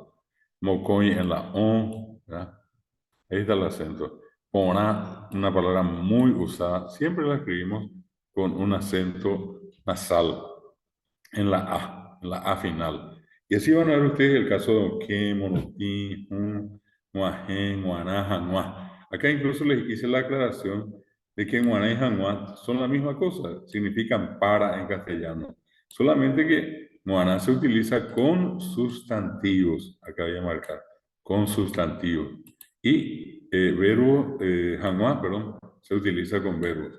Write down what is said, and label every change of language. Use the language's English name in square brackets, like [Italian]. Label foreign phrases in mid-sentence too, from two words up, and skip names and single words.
[Spanish] Mocoy en la O, ¿verdad? Ahí está el acento. Pona, una palabra muy usada, siempre la escribimos con un acento nasal en la A. en la A final. Y así van a ver ustedes el caso de que, [Guarani] monotí, muajé, muaná, januá. [Spanish] Acá incluso les hice la aclaración de que muaná y januá son la misma cosa, significan para en castellano. Solamente que muaná se utiliza con sustantivos, acá voy a marcar, con sustantivos. Y verbo, januá, perdón, se utiliza con verbos.